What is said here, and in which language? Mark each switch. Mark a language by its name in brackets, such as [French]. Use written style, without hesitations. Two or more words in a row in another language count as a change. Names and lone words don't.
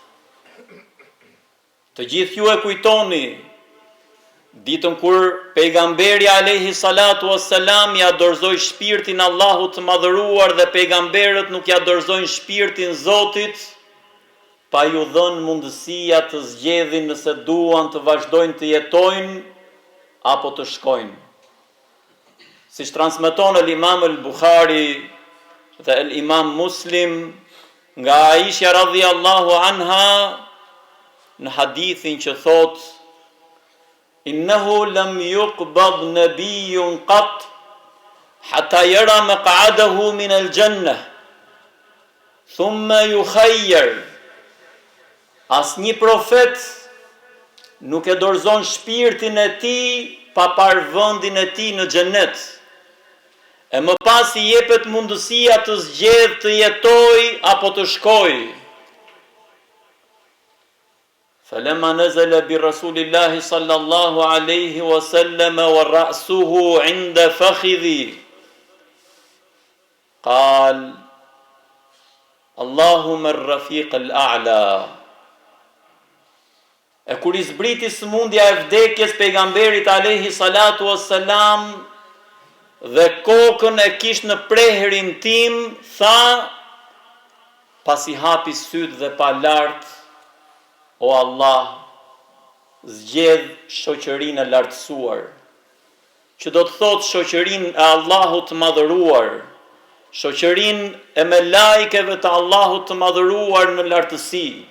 [Albanian] Të gjithë ju e kujtoni ditën kur pejgamberi [Arabic] عليه الصلاة والسلام [Albanian] ja dorëzoi shpirtin Allahut të madhëruar dhe pejgamberët nuk ja dorëzojnë shpirtin Zotit, pa ju dhënë mundësia të zgjedhin nëse duan të vazhdojnë të jetojnë apo të shkojnë. Siç transmeton el-Imam el-Bukhari dhe el-Imam Muslim nga Aisha [Arabic] رضي الله عنها [Albanian] në hadithin që thotë: [Arabic] إنه لم يقبض نبي قط حتى يرى مقعده من الجنة ثم يخير. [Albanian] Asnjë profet nuk e dorëzon shpirtin e tij pa parë vendin e tij në xhenet. E më pas i jepet mundësia të zgjedhë të jetojë apo të shkojë. [Arabic] فلما نزل برسول الله صلى الله عليه وسلم ورأسه عند فخذي قال اللهم الرفيق الأعلى. [Albanian] E kur i zbriti sëmundja e vdekjes pejgamberit [Arabic] عليه الصلاة والسلام [Albanian] dhe kokën e kish në prehrin tim, tha, pasi hapi sytë dhe pa lart, o Allah, zgjedh shoqërinë e lartësuar, që do të thotë shoqërinë e Allahut të madhëruar, shoqërinë e melajkeve të Allahut të madhëruar në lartësi.